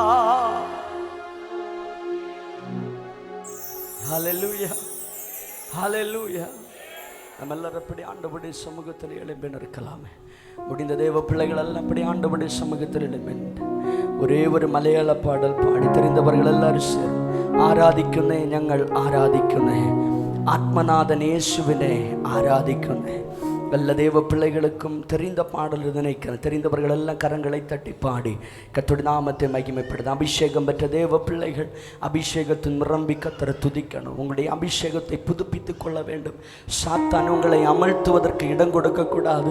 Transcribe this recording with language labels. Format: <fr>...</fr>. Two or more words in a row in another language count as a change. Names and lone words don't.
<ta>ஹல்லேலூயா, ஹல்லேலூயா. நம்ம எல்லாரும் அப்படி ஆண்டவருடைய சமூகத்தில் எழும்பி நிற்கலாமே. முடிந்த தேவ பிள்ளைகள் எல்லாம் அப்படி ஆண்டவருடைய சமூகத்தில் எழும்பி ஒரே ஒரு மலையாள பாடல் பாடி தெரிந்தவர்கள் எல்லாரும் சேரும்</ta> <ml>ആരാധിക്കുന്നേ, ഞങ്ങൾ ആരാധിക്കുന്നേ, ആത്മനാഥൻ യേശുവിനെ ആരാധിക്കുന്നേ.</ml> <ta>എല്ലാ தேவ பிள்ளைகளுக்கும் தெரிந்த பாடல் நினைக்கிறேன். தெரிந்தவர்கள் எல்லாம் கரங்களை தட்டி பாடி கர்த்தருடைய நாமத்தை மகிமைப்படுத்த. அபிஷேகம் பெற்ற தேவ பிள்ளைகள் அபிஷேகத்தின் நிரம்பி கர்த்தரை துதிக்கணும். உங்களுடைய அபிஷேகத்தை புதுப்பித்துக் கொள்ள வேண்டும். சாத்தான் உங்களை அமழ்த்துவதற்கு இடம் கொடுக்கக்கூடாது.</ta>